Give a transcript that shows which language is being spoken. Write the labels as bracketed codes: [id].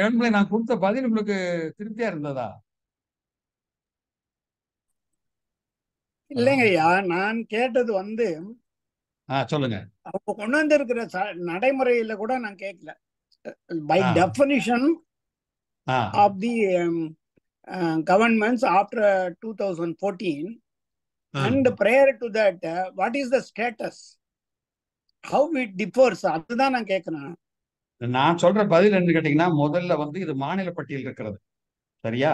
[ta] நான் கொடுத்த பதில் உங்களுக்கு திருப்தியா இருந்ததா? இல்லைங்க ஐயா, நான் கேட்டது வந்து சொல்லுங்க. அவங்க கொண்டு வந்து இருக்கிற நடைமுறையில கூட நான் கேட்கல. [en] by definition of the governments after 2014 and prior to that, what is the status, how it differs, [ta] அதுதான் நான் கேட்கிறேன். நான் சொல்ற பதில் என்ன கேட்டீங்கன்னா, முதல்ல வந்து இது மாநில பட்டியல் இருக்கிறது, சரியா?